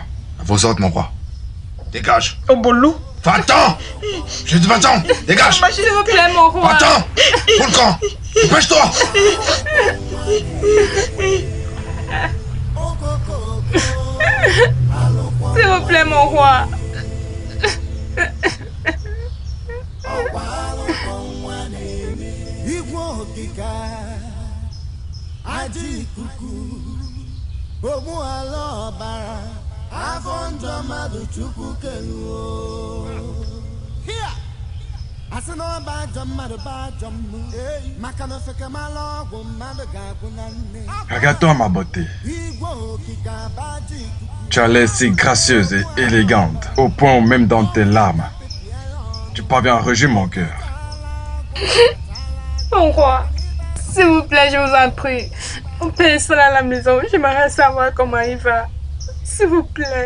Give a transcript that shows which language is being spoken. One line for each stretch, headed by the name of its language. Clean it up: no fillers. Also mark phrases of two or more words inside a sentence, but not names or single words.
French: à vos ordres, mon roi. Dégage. Obolou. Va-t'en! Je te va-t'en! Dégage! S'il vous plaît, mon roi. Va-t'en! Pour le camp! Dépêche-toi! S'il vous plaît, mon roi.
Igbo: Igwe okike aja ikuku ogbuala ọbara afọ njọ mmadụ chukwu keluo asị na ọba ajọ mmadụ bụ ajọ mmụọ maka na ofekemala ọgwụ mmadụ ga-agwụ na nne
French: Regarde-toi, ma beauté.
Igbo: igwe okike abaja ikuku
French: Tu as l'air si gracieuse et élégante, au point où même dans tes larmes, tu parviens à réjouir mon cœur. Mon roi, s'il vous plaît, je vous en prie. Mon père est seul à la maison. J'aimerais savoir comment il va. S'il vous plaît.